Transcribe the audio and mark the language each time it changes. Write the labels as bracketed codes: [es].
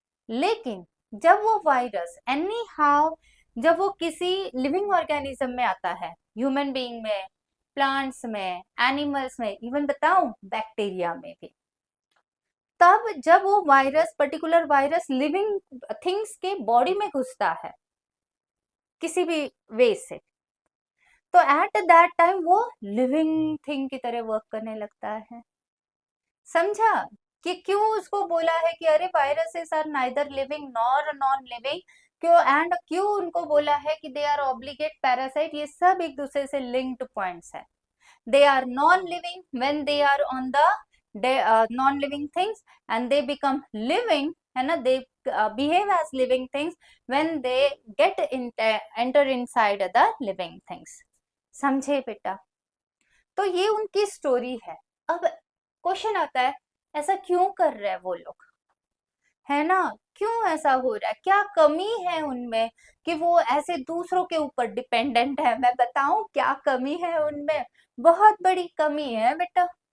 [hi] लेकिन जब वो वायरस एनी हाउ, जब वो किसी लिविंग ऑर्गेनिज्म में आता है, ह्यूमन बीइंग में, प्लांट्स में, एनिमल्स में, इवन बताऊं बैक्टीरिया में भी, तब जब वो virus, particular virus living things के बॉडी में घुसता है किसी भी वे से, तो [en] at that time [hi] वो लिविंग थिंग की तरह वर्क करने लगता है। समझा कि क्यों उसको बोला है कि अरे [en] viruses are neither living nor non living, [hi] क्यों एंड क्यों उनको बोला है कि [en] They are obligate parasite. [hi] ये सब एक दूसरे से लिंक्ड पॉइंट्स है। [en] they are non-living when they are on the non-living things, and they become living, [hi] है ना, [en] they behave as living things when they enter inside the living things। [hi] समझे बेटा? तो ये उनकी स्टोरी है। अब क्वेश्चन आता है, ऐसा क्यों कर रहे हैं वो लोग, है ना? क्यों ऐसा हो रहा है? क्या कमी है उनमें कि वो ऐसे दूसरों के ऊपर डिपेंडेंट है? मैं बताऊं क्या कमी है उनमें? बहुत बड़ी कमी है बेटा।